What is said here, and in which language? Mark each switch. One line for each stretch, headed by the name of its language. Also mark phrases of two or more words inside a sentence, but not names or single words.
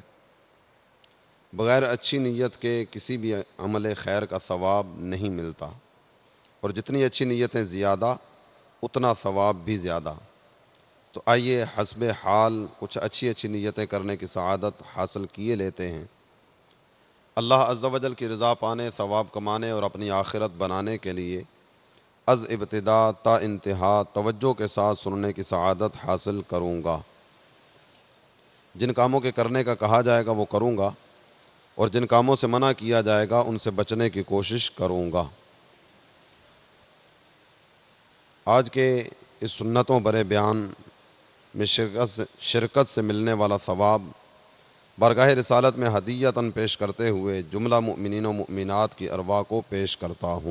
Urdu: بغیر اچھی نیت کے کسی بھی عمل خیر کا ثواب نہیں ملتا، اور جتنی اچھی نیتیں زیادہ اتنا ثواب بھی زیادہ۔ تو آئیے حسب حال کچھ اچھی نیتیں کرنے کی سعادت حاصل کیے لیتے ہیں۔ اللہ عز و جل کی رضا پانے، ثواب کمانے اور اپنی آخرت بنانے کے لیے از ابتدا تا انتہا توجہ کے ساتھ سننے کی سعادت حاصل کروں گا۔ جن کاموں کے کرنے کا کہا جائے گا وہ کروں گا، اور جن کاموں سے منع کیا جائے گا ان سے بچنے کی کوشش کروں گا۔ آج کے اس سنتوں برے بیان میں شرکت سے ملنے والا ثواب بارگاہ رسالت میں ہدیتاً پیش کرتے ہوئے جملہ مؤمنین و مؤمنات کی ارواح کو پیش کرتا ہوں۔